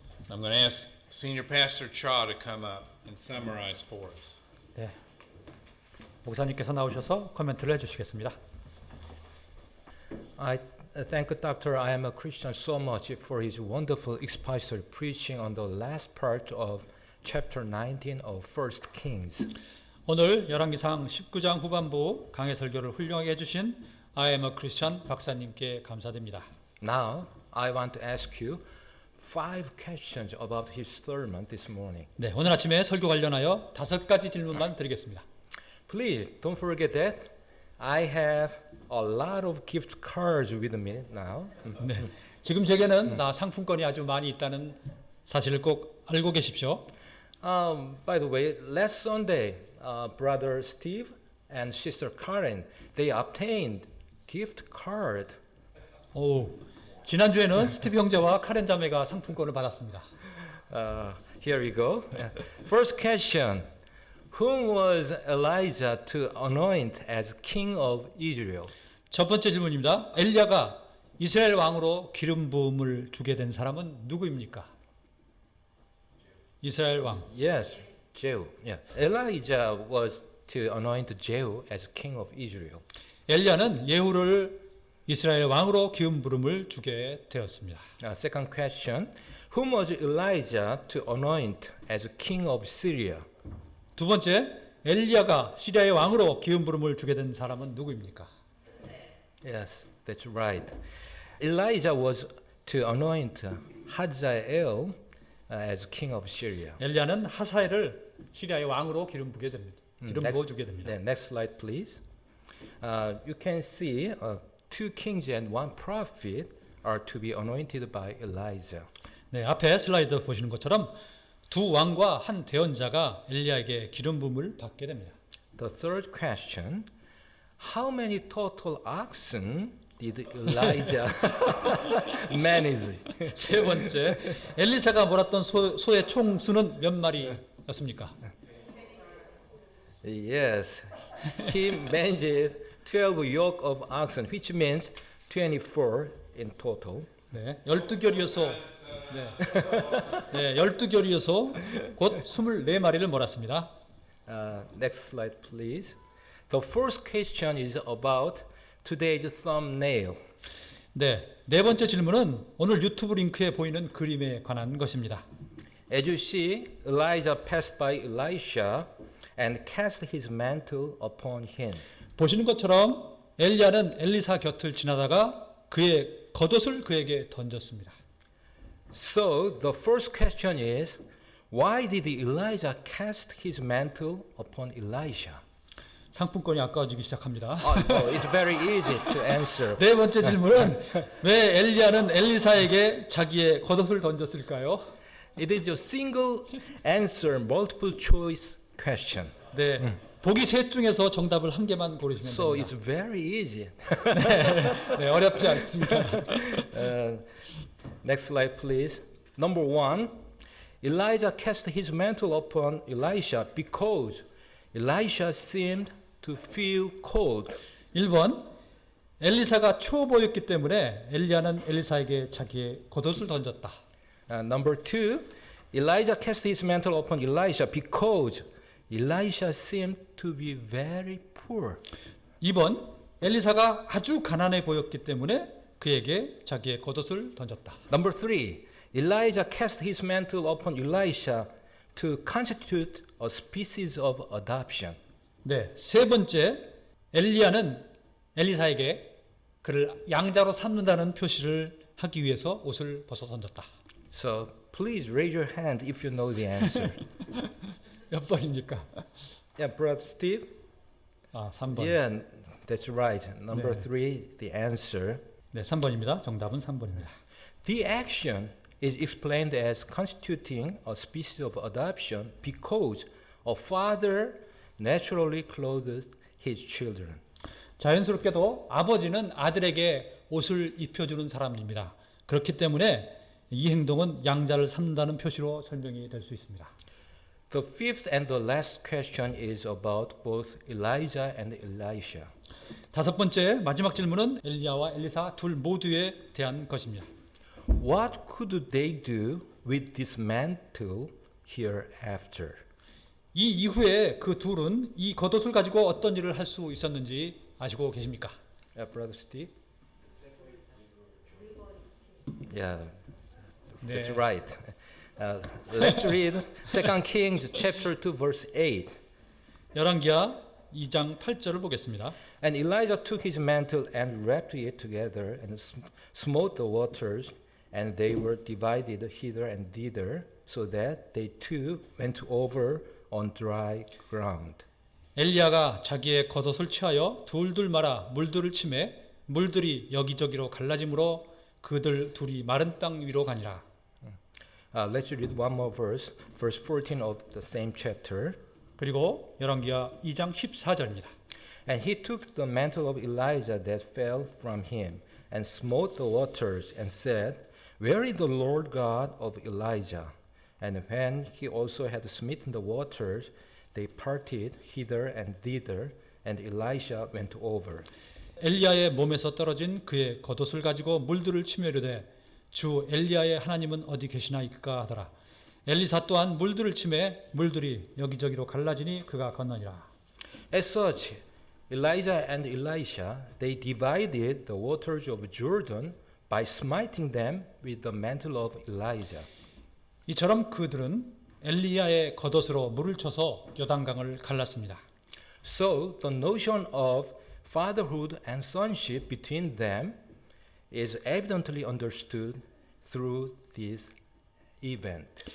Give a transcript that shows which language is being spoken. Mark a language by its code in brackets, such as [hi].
[en] I'm going to ask Senior Pastor Cha to come up and summarize for us. [ko] 네, 목사님께서 나오셔서 코멘트를 해주시겠습니다. [en] I thank Dr. I am a Christian so much for his wonderful expository preaching on the last part of chapter 19 of 1 Kings. [ko] 오늘 열왕기상 19장 후반부 강해 설교를 훌륭하게 해주신 [en] I am a Christian [ko] 박사님께 감사드립니다. [en] Now, I want to ask you 5 questions about his sermon this morning. [ko] 네, 오늘 아침에 설교 관련하여 5가지 질문만 드리겠습니다. [en] Please don't forget that I have a lot of gift cards with me now. [ko] 네, 지금 제게는 상품권이 아주 많이 있다는 사실을 꼭 알고 계십시오. [en] By the way, last Sunday, brother Steve and sister Karen, they obtained gift card. [ko] 오, 지난주에는 스티브 형제와 카렌 자매가 상품권을 받았습니다. [en] Here we go. First question. Whom was Elijah to anoint as king of Israel? [ko] 첫 번째 질문입니다. 엘리야가 이스라엘 왕으로 기름 부음을 주게 된 사람은 누구입니까? 이스라엘 왕. [en] Yes, Jehu. Yeah. Elijah was to anoint Jehu as king of Israel. [ko] 엘리야는 예후를 이스라엘 왕으로 기름 부음을 주게 되었습니다. [en] Second question. Whom was Elijah to anoint as king of Syria? [ko] 두 번째, 엘리야가 시리아의 왕으로 기름 부음을 주게 된 사람은 누구입니까? [en] Yes, that's right. Elijah was to anoint Hazael as king of Syria. [ko] 엘리야는 하사엘을 시리아의 왕으로 기름 부게 됩니다. 기름 부어 주게 됩니다. [en] Next slide, please. You can see 2 kings and 1 prophet are to be anointed by Elijah. [ko] 네, 앞에 슬라이드 보시는 것처럼 두 왕과 한 대언자가 엘리야에게 기름 부음을 받게 됩니다. [en] The third question, how many total oxen did Elijah manage? [ko] 세 번째, 엘리사가 몰았던 소의 총 수는 몇 마리였습니까? [en] Yes, he managed 12 yoke of oxen, which means 24 in total. [ko] 네, 12결이어서 네, 12결이어서 곧 24마리를 몰았습니다. [en] Next slide, please. The first question is about today's thumbnail. [ko] 네, 네 번째 질문은 오늘 유튜브 링크에 보이는 그림에 관한 것입니다. [en] As you see, Elijah passed by Elisha and cast his mantle upon him. [ko] 보시는 것처럼 엘리야는 엘리사 곁을 지나다가 그의 겉옷을 그에게 던졌습니다. [en] So the first question is, why did Elijah cast his mantle upon Elisha? [ko] 상품권이 아까워지기 시작합니다. [en] It's very easy to answer. [ko] 네 번째 질문은 왜 엘리야는 엘리사에게 자기의 겉옷을 던졌을까요? [en] It is a single answer, multiple choice question. [ko] 네, 보기 셋 중에서 정답을 한 개만 고르시면 [en] So [ko] 됩니다. [en] it's very easy. [ko] 네, 어렵지 않습니다. [en] Next slide, please. Number 1, Elijah cast his mantle upon Elisha because Elisha seemed to feel cold. [ko] 1번 엘리사가 추워 보였기 때문에 엘리야는 엘리사에게 자기의 겉옷을 던졌다. [en] Number 2, Elijah cast his mantle upon Elisha because Elisha seemed to be very poor. [ko] 2번 엘리사가 아주 가난해 보였기 때문에 그에게 자기의 겉옷을 던졌다. [en] Number 3, Elijah cast his mantle upon Elisha to constitute a species of adoption. [ko] 네, 세 번째 엘리야는 엘리사에게 그를 양자로 삼는다는 표시를 하기 위해서 옷을 벗어 던졌다. [en] So please raise your hand if you know the answer. [ko] 몇 번입니까? [en] Yeah, Brother Steve? [ko] 아, 3번. [en] Yeah, that's right. Number [ko] 네. [en] 3, the answer. [ko] 네, 3번입니다. 정답은 3번입니다. [en] The action is explained as constituting a species of adoption because a father naturally clothes his children. [ko] 자연스럽게도 아버지는 아들에게 옷을 입혀주는 사람입니다. 그렇기 때문에 이 행동은 양자를 삼는다는 표시로 설명이 될 수 있습니다. [en] The fifth and the last question is about both Elijah and Elisha. [ko] 다섯 번째 마지막 질문은 엘리야와 엘리사 둘 모두에 대한 것입니다. [en] What could they do with this mantle hereafter? [ko] 이 이후에 그 둘은 이 겉옷을 가지고 어떤 일을 할 수 있었는지 아시고 계십니까? [en] Brother Steve? Yeah, [ko] 네. [en] that's right. Let's read 2 Kings chapter 2 verse 8. [ko] 열왕기하 2장 8절을 보겠습니다. [en] And Elijah took his mantle and wrapped it together and smote the waters, and they were divided hither and thither, so that they too went over on dry ground. [ko] 엘리야가 자기의 겉옷을 취하여 둘둘 말아 물들을 치매 물들이 여기저기로 갈라짐으로 그들 둘이 마른 땅 위로 가니라. [en] Let's read one more verse, verse 14 of the same chapter. [ko] 그리고 열왕기하 2장 14절입니다. [en] And he took the mantle of Elijah that fell from him, and smote the waters, and said, Where is the Lord God of Elijah? And when he also had smitten the waters, they parted hither and thither, and Elisha went over. [ko] 엘리야의 몸에서 떨어진 그의 겉옷을 가지고 물들을 치며 이르되 주 엘리야의 하나님은 어디 계시나이까 하더라. 엘리사 또한 물들을 치매 물들이 여기저기로 갈라지니 그가 건너니라. [en] As such, Elijah and Elisha, they divided the waters of Jordan by smiting them with the mantle of Elijah. [ko] 이처럼 그들은 엘리야의 겉옷으로 물을 쳐서 요단강을 갈랐습니다. [en] So the notion of fatherhood and sonship between them is evidently understood through this event.